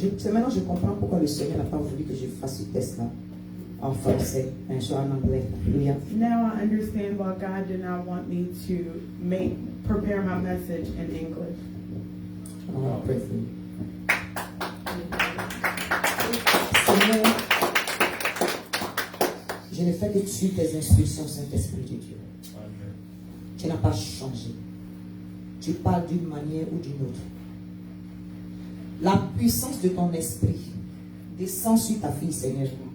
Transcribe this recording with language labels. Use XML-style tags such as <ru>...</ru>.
<fr>Maintenant, je comprends pourquoi le Seigneur n'a pas voulu que je fasse ce test-là en français, un jour en anglais.</fr> <en>Hallelujah. Now I understand why God did not want me to prepare my message in English. I want to pray for you.</en> <fr>Seigneur, je ne fais que suivre tes instructions, Saint-Esprit de Dieu. Tu n'as pas changé. Tu parles d'une manière ou d'une autre. La puissance de ton esprit descend sur ta fille, Seigneur.</fr>